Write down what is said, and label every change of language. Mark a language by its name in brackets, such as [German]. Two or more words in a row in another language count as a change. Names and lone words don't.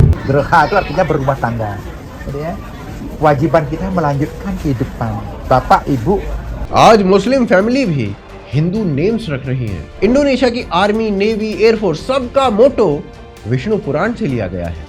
[Indonesian] Berha itu artinya berumah tangga, ya. Kewajiban kita melanjutkan kehidupan. Bapak, Ibu. [Hindi] आज मुस्लिम फैमिली भी हिंदू नेम्स रख रही है। इंडोनेशिया की [English] army, navy, air force [Hindi] सबका मोटो विष्णु पुराण से लिया गया है।